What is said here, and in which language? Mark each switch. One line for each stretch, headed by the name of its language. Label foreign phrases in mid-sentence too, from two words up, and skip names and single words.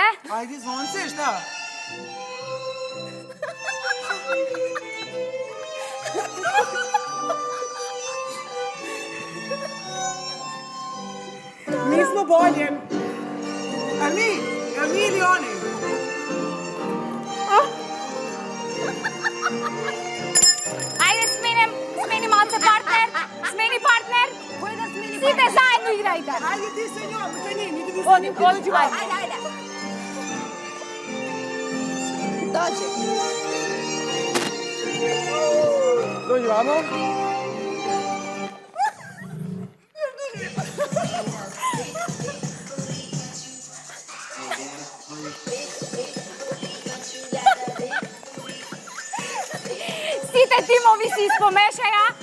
Serbian: Ajde, zvonce, šta? Mi smo bolje. A mi? Jel mi ili oni?
Macedonian: Ајде, смени малце партнер. Смени партнер. Кој да смени? Сите заедно играјте.
Serbian: Ajde ti sa njom, sa njim, idi ti sa
Macedonian: Оди,
Serbian: njim.
Macedonian: оди, ајде, ајде.
Serbian: Доđi. Dođi vamo.
Macedonian: Сите тимови се испомешаја.